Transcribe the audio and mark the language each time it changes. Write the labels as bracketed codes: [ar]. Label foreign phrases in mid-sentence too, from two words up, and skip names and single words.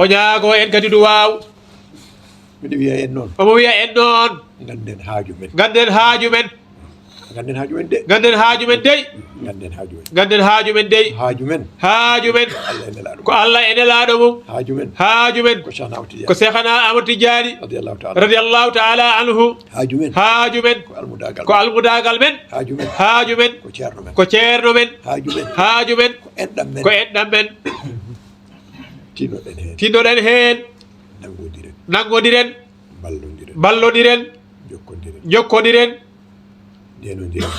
[ff] O ñaago en kadi duwaw. Miɗo wiya en noon. Omo wiya en noon. Ganden haaju men. Ganden haaju men. Ganden haaju men de. Ganden haaju men dey. Ganden haaju men. Ganden haaju men dey. Haaju men. Haaju men. Allah e Nelaɗo. Ko Allah e Nelaɗo mum. Haaju men. Haaju men. Ko Cheikhna Ahmadou Tidiane. Ko Cheikhna Ahmadou Tidiane. [ar] رضي الله تعالى. رضي الله تعالى عنه. [ff] Haaju men. Haaju men. Ko almudagal. Ko almudagal men. Haaju men. Haaju men. Ko ceerno men. Ko ceerno men. Haaju men. Haaju men. Ko enɗam men. Ko enɗam men. Tinnoɗen hen. Tinnoɗen hen. Nangodiren. Nangodiren. Ballodiren. Ballodiren. Jokkodiren. Jokkodiren. Ndenodiren.